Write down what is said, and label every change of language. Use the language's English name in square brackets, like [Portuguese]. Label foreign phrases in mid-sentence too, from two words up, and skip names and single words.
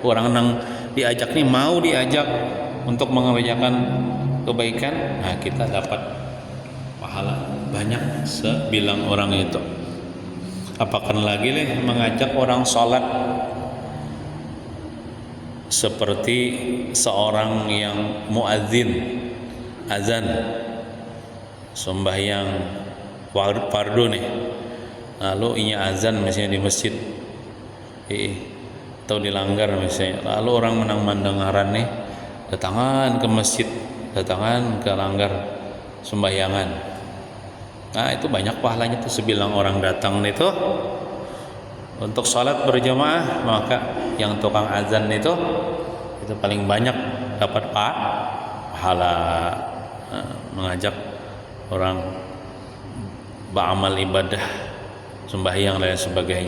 [Indonesian] Orang yang diajak ini mau diajak untuk mengerjakan kebaikan, nah kita dapat pahala banyak sebilang orang itu. Apakan lagi mengajak orang sholat seperti seorang yang muadzin, azan, [Banjar] sembahyang fardu nih, lalu inya azan misalnya di masjid atau dilanggar misalnya, lalu orang mendengaran nih, datangan ke masjid, datangan ke langgar sembahyangan. [Indonesian] Nah, itu banyak pahalanya tuh sebilang orang datang itu untuk sholat berjamaah. Maka yang tukang azan itu paling banyak dapat pahala. Mengajak orang beramal ibadah, sembahyang dan sebagainya.